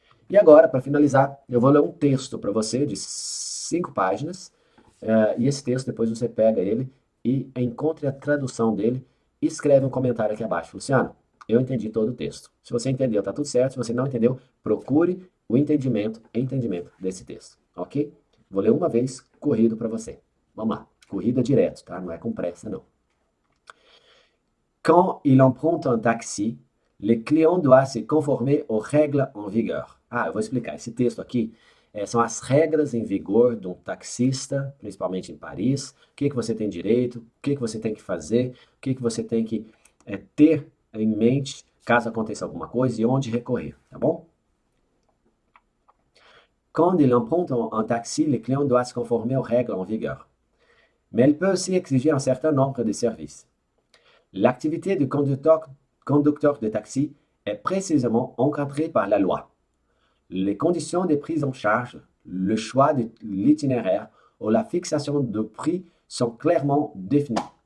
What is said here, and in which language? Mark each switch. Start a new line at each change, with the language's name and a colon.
Portuguese: E agora, para finalizar, eu vou ler um texto para você de 5 páginas, e esse texto depois você pega ele e encontre a tradução dele e escreve um comentário aqui abaixo. Luciano, eu entendi todo o texto. Se você entendeu, tá tudo certo. Se você não entendeu, procure o entendimento desse texto, ok? Vou ler uma vez corrido para você. Vamos lá. Corrida direto, tá? Não é com pressa, não.
French: Quand il emprunte un taxi, le client doit se conformer aux règles en vigueur.
Portuguese: Ah, eu vou explicar. Esse texto aqui são as regras em vigor de um taxista, principalmente em Paris. O que que você tem direito, o que que você tem que fazer, o que que você tem que ter em mente caso aconteça alguma coisa e onde recorrer, tá bom?
French: Quand il emprunte un taxi, le client doit se conformer aux règles en vigueur. Mais elle peut aussi exiger un certain nombre de services. L'activité du conducteur de taxi est précisément encadrée par la loi. Les conditions de prise en charge, le choix de l'itinéraire ou la fixation de prix sont clairement définis.